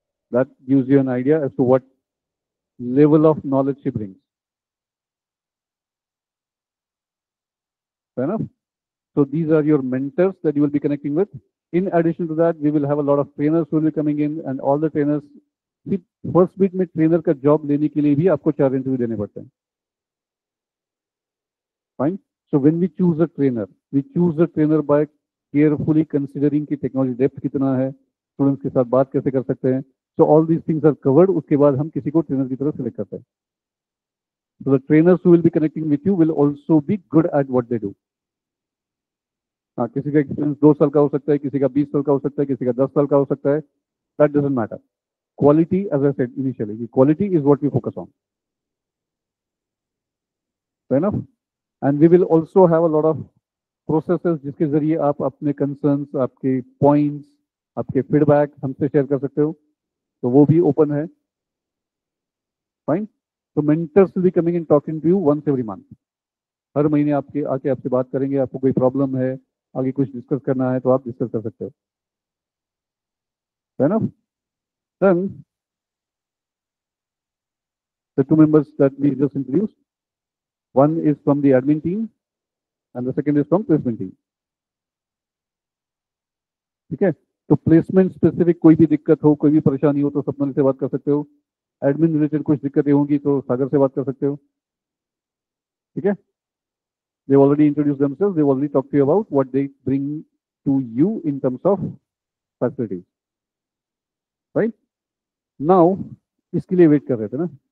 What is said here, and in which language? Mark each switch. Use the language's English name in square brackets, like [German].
[English] That gives you an idea as to what level of knowledge she brings. Fair enough? So these are your mentors that you will be connecting with. In addition to that, we will have a lot of trainers who will be coming in, and all the trainers. [Hindi] See, first week में trainer का job लेने के लिए भी आपको 4 interview देने पड़ते हैं. [English] Fine. So when we choose a trainer by carefully considering [Hindi] कि technology depth कितना है, students के साथ बात कैसे कर सकते हैं. [English] So all these things are covered. [Hindi] उसके बाद हम किसी को trainer की तरफ select करते हैं. [English] So the trainers who will be connecting with you will also be good at what they do. [Hindi] हाँ, किसी का एक्सपीरियंस 2 साल का हो सकता है, किसी का 20 साल का हो सकता है, किसी का 10 साल का हो सकता है. [English] That doesn't matter. Quality, as I said initially, quality is what we focus on. Fair enough? And we will also have a lot of processes [Hindi] जिसके जरिए आप अपने concerns, आपके points, आपके feedback हमसे share कर सकते हो. तो वो भी open है. [English] Fine? So mentors will be coming and talking to you once every month. [Hindi] हर महीने आपके आके आपसे बात करेंगे. आपको कोई प्रॉब्लम है, आगे कुछ डिस्कस करना है, तो आप डिस्कस कर सकते हो. [English] Fair enough? Then the 2 members that we just introduced, one is from the admin team and the second is from placement team. [Hindi] ठीक है? तो प्लेसमेंट स्पेसिफिक कोई भी दिक्कत हो, कोई भी परेशानी हो, तो सपना से बात कर सकते हो. एडमिन रिलेटेड कुछ दिक्कतें होंगी तो सागर से बात कर सकते हो. ठीक है? [English] They've already introduced themselves. They've already talked to you about what they bring to you in terms of facilities. Right? [Hindi] Now, इसके लिए वेट कर रहे थे ना.